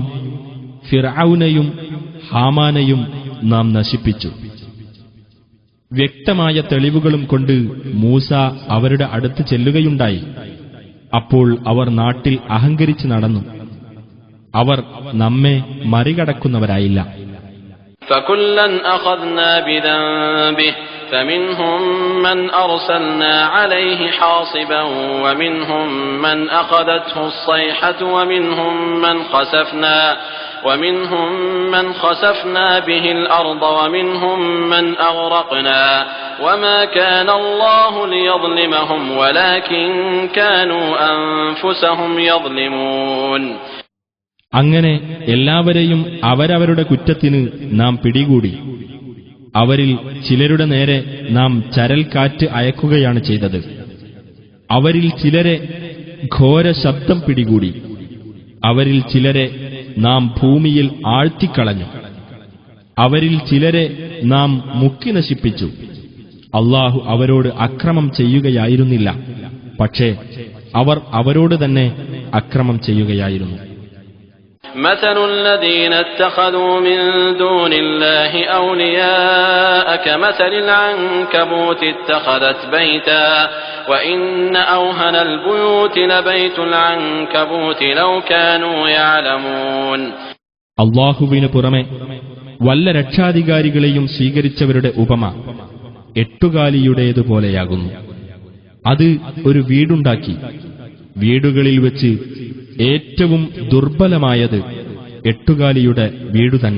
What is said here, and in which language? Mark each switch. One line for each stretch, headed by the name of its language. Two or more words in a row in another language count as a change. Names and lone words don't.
Malayalam: ഫിർഔനെയും ഹാമാനെയും നാം നശിപ്പിച്ചു. വ്യക്തമായ തെളിവുകളും കൊണ്ട് മൂസ അവരുടെ അടുത്ത് ചെല്ലുകയുണ്ടായി. അപ്പോൾ അവർ നാട്ടിൽ അഹങ്കരിച്ചു നടന്നു. അവർ നമ്മെ മറികടക്കുന്നവരായില്ല.
Arabic: فكلا أخذنا بذنبه فمنهم من أرسلنا عليه حاصبا ومنهم من أخذته الصيحة ومنهم من خسفنا به الأرض ومنهم من أغرقنا وما كان الله ليظلمهم ولكن كانوا أنفسهم يظلمون.
Malayalam: അങ്ങനെ എല്ലാവരെയും അവരവരുടെ കുറ്റത്തിന് നാം പിടികൂടി. അവരിൽ ചിലരുടെ നേരെ നാം ചരൽക്കാറ്റ് അയക്കുകയാണ് ചെയ്തത്. അവരിൽ ചിലരെ ഘോര ശബ്ദം പിടികൂടി. അവരിൽ ചിലരെ നാം ഭൂമിയിൽ ആഴ്ത്തിക്കളഞ്ഞു. അവരിൽ ചിലരെ നാം മുക്കി നശിപ്പിച്ചു. അല്ലാഹു അവരോട് അക്രമം ചെയ്യുകയായിരുന്നില്ല, പക്ഷേ അവർ അവരോട് തന്നെ അക്രമം ചെയ്യുകയായിരുന്നു.
Arabic: مثل الذين اتخذوا من دون الله أولياء كمثل العنكبوت اتخذت بيتا وإن أوهن البيوت لبيت العنكبوت لو كانوا يعلمون.
Malayalam: അല്ലാഹുവിനു പുറമെ വല്ല രക്ഷാധികാരികളെയും സ്വീകരിച്ചവരുടെ ഉപമ എട്ടുകാലിയുടേതുപോലെയാകുന്നു. അത് ഒരു വീടുണ്ടാക്കി. വീടുകളിൽ വെച്ച് ഏറ്റവും ദുർബലമായത് എട്ടുകാലിയുടെ വീടുതന്നെ.